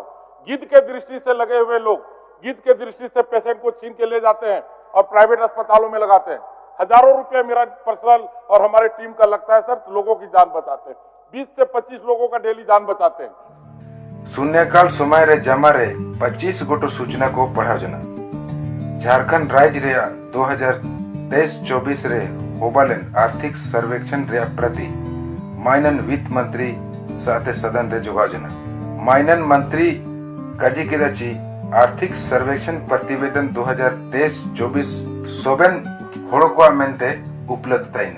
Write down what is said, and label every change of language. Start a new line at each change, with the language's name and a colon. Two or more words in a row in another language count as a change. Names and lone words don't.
Hindi: गिद्ध के दृष्टि से लगे हुए लोग गिद्ध के दृष्टि से पेशेंट को छीन के ले जाते हैं और प्राइवेट अस्पतालों में लगाते हैं। हजारों रुपए मेरा पर्सनल और हमारे टीम का लगता है सर, तो लोगों की जान बचाते हैं। 20 से 25 लोगों का डेली जान बचाते हैं।
Santali: शून्यकाल समय रे जमा रे 25 गोटो सूचना को पढ़ाओ जना। झारखंड राज्य रे 2023-24 रे होबालेन आर्थिक सर्वेक्षण रे प्रति माइनन वित्त मंत्री साथे सदन रे जोगाओ जना। माइनन मंत्री काजी के रची आर्थिक सर्वेक्षण प्रतिवेदन 2023-24 सोबेन होड़ोकुआ मेंते उपलब्धता है।